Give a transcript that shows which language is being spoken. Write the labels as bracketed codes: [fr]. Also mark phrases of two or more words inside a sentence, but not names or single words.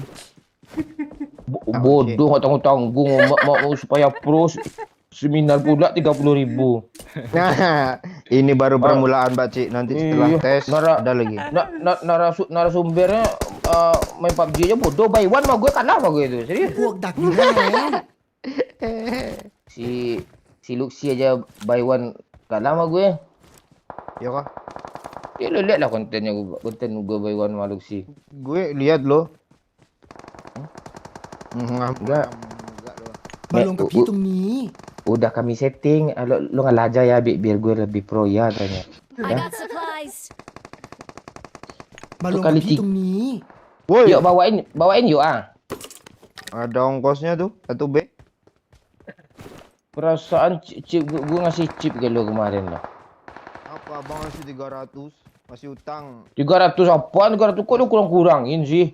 [id] Bodoh nggak tanggung-tanggung mau supaya pro seminar pula 30.000. Nah, ini baru permulaan, Pak Cik. Nanti setelah Iya, tes ada lagi. Narasumbernya main PUBG aja bodoh. [en] By one [id] mah gue kalah sama gue itu. Serius. [th] พวกดักอยู่หน้าแล้ว [id] Si Luxi aja [en] by one [id] kalah sama gue. Ya kah? Ya lo lihat lah konten gue [en] by one [id] sama Luxi. Gue lihat lo. Enggak. [th] มาลงกับพี่ตรงนี้ [id] Udah kami setting. Lo ngalah aja ya biar gue lebih pro ya katanya. [en] I got supplies. [th] มาลงกับพี่ตรงนี้ [id] Woi, Yuk bawain yuk ah. ada ongkosnya tuh, 1B. Perasaan chip gue ngasih chip ke lo kemarin lah. Apa abang ngasih 300? Masih utang. 300 apaan? 300 kok lu kurang-kurangin sih?